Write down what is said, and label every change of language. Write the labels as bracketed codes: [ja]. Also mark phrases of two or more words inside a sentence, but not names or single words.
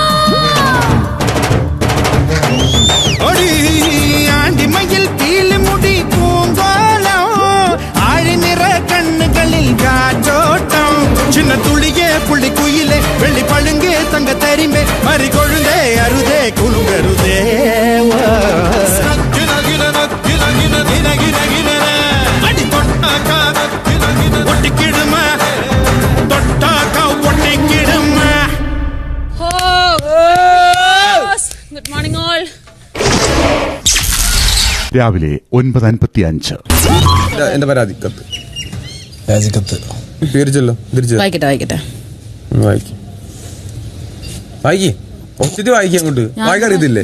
[ta] ஒடி ஆண்டி மயில் பீலி முடி பூங்காலம் ஆழி நிற கண்ணுகளில் காற்றோட்டம் சின்ன துளியே புள்ளி குயிலே வெள்ளி பழுங்கே தங்க தரிம்பே மறி கொழுந்தே அருதே குலுங்கருதே அடி தொட்டாக்கா ஒட்டிக்கிடுமா தொட்டாக்கா ஒட்டிக்கிடுமா. [en] good morning all. [ml] രാവിലെ 9:55. എന്റെ പരാതി കത്ത് രാജിക്കത്ത് തീർച്ചല്ലോ വായിക്കട്ടെ വായിക്കട്ടെ വായിക്കും ഒത്തിരി വായിക്കാൻ അങ്ങോട്ട് വായിക്കാൻ അറിയത്തില്ലേ?